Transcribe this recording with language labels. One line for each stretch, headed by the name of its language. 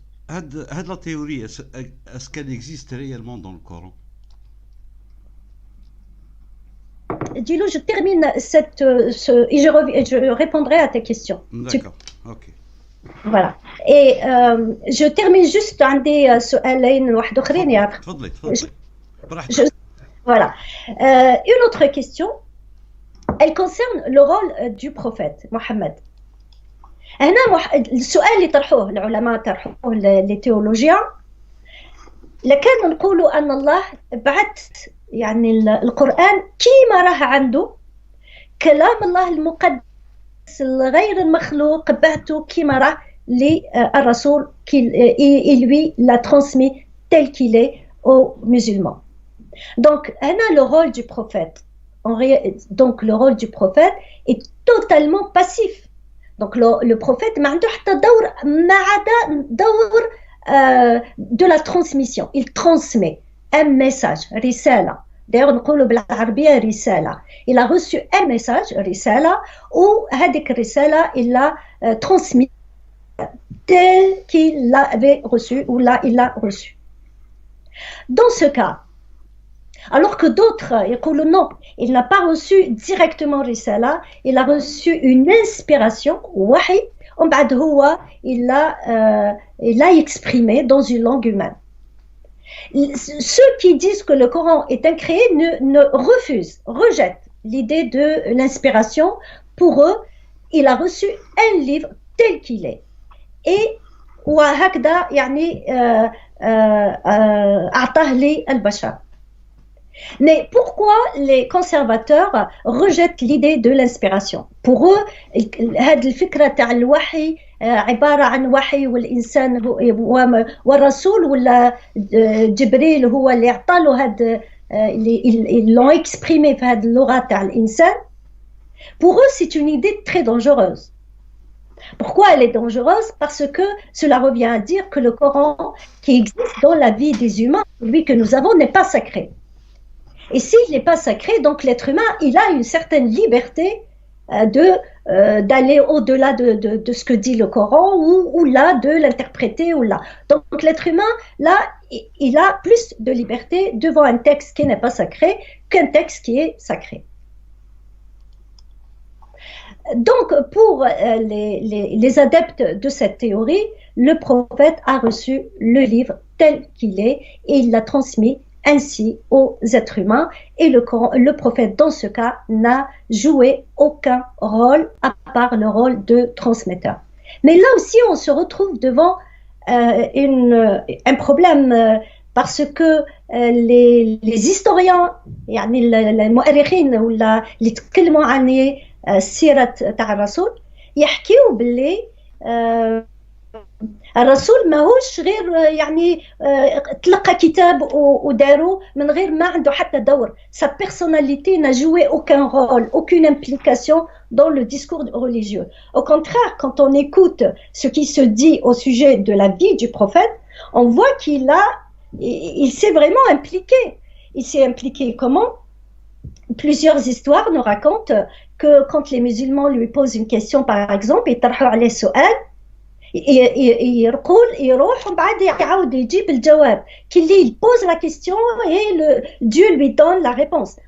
Arabic: هاد
French: la théorie, est-ce qu'elle existe réellement dans le Coran? Dis-le, je termine et je répondrai à tes questions. D'accord, ok. Voilà. Et je termine juste
Arabic: عندي سؤالين واحد اخرين يا اخي. تفضلي براحتك.
French: Voilà. Une autre question, elle concerne le rôle du prophète Mohammed.
Arabic: هنا السؤال اللي طرحوه العلماء طرحوه
French: les théologiens,
Arabic: لكان نقولوا أن الله بعث يعني القرآن كيما راه عنده كلام الله المقدس الغير المخلوق, بعثه كيما راه للرسول
French: il lui l'a transmis tel qu'il est aux musulmans. Donc
Arabic: هنا
French: le rôle du prophète, donc le rôle du prophète est totalement passif. Donc le prophète
Arabic: ما عنده حتى دور ما عدا دور
French: de la transmission. Il transmet un message,
Arabic: رسالة.
French: D'ailleurs
Arabic: نقولوا بالعربية رسالة.
French: Il a reçu un message,
Arabic: رسالة, وهذيك الرسالة
French: il l'a transmis tel qu'il l'avait reçu ou là il l'a reçu. Dans ce cas, alors que d'autres
Arabic: يقولوا
French: non, il n'a pas reçu directement
Arabic: رسالة,
French: il a reçu une inspiration,
Arabic: وحي, ومن بعد هو
French: il l'a exprimé dans une langue humaine. Ceux qui disent que le Coran est incréé rejettent l'idée de l'inspiration. Pour eux, il a reçu un livre tel qu'il est. Et
Arabic: وهكذا يعني أعطاه للبشر.
French: Mais pourquoi les conservateurs rejettent l'idée de l'inspiration? Pour eux,
Arabic: هذه الفكرة تاع الوحي عبارة عن وحي والإنسان والرسول ولا جبريل هو اللي عطاله هذا
French: ils l'ont exprimé
Arabic: في هذه اللغة تاع الإنسان.
French: Pour eux, c'est une idée très dangereuse. Pourquoi elle est dangereuse? Parce que cela revient à dire que le Coran qui existe dans la vie des humains, celui que nous avons, n'est pas sacré. Et s'il n'est pas sacré, donc l'être humain, il a une certaine liberté d'aller au-delà de ce que dit le Coran ou là, de l'interpréter ou là. Donc l'être humain, là, il a plus de liberté devant un texte qui n'est pas sacré qu'un texte qui est sacré. Donc, pour les adeptes de cette théorie, le prophète a reçu le livre tel qu'il est et il l'a transmis ainsi aux êtres humains. Et le prophète, dans ce cas, n'a joué aucun rôle à part le rôle de transmetteur. Mais là aussi, on se retrouve devant un problème parce que les historiens, les mu'arrikhine ou
Arabic: اللي يتكلموا عن السيرة تاع الرسول يحكيوا باللي الرسول ماهوش غير يعني تلقى كتاب ودارو من غير ما عنده حتى دور.
French: Sa personnalité n'a joué aucun rôle, aucune implication dans le discours religieux. Au contraire, quand on écoute ce qui se dit au sujet de la vie du prophète, on voit il s'est vraiment impliqué. Il s'est impliqué comment? Plusieurs histoires nous racontent que quand les musulmans lui posent une question, par exemple,
Arabic: يطرحوا عليه سؤال يروح ومن بعد يعاود يجيب الجواب
French: qu'il pose la question et Dieu lui donne la réponse.